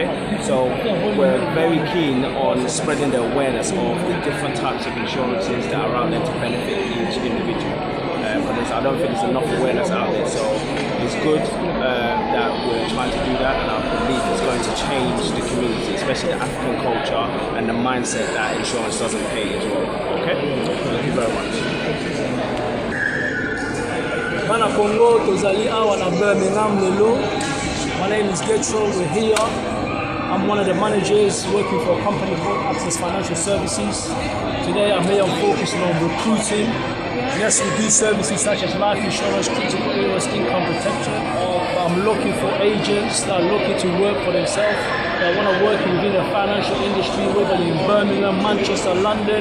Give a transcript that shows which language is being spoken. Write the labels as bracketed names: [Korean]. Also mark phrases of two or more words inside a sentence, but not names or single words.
[English] So we're very keen on spreading the awareness of the different types of insurances that are out there to benefit each individual. Because I don't think there's enough awareness out there, so it's good that we're trying to do that, and I believe it's going to change the community, especially the African culture and the mindset that insurance doesn't pay as well, okay? Thank you very much. [Lingala] Bana Congo, tozali awa na Birmingham lelo. [English] My name is Getro, we're here. I'm one of the managers working for a company called Access Financial Services. Today I'm here focusing on recruiting. Yes, we do services such as life insurance, critical illness, income protection. I'm looking for agents that are looking to work for themselves, that want to work within the financial industry, whether in Birmingham, Manchester, London.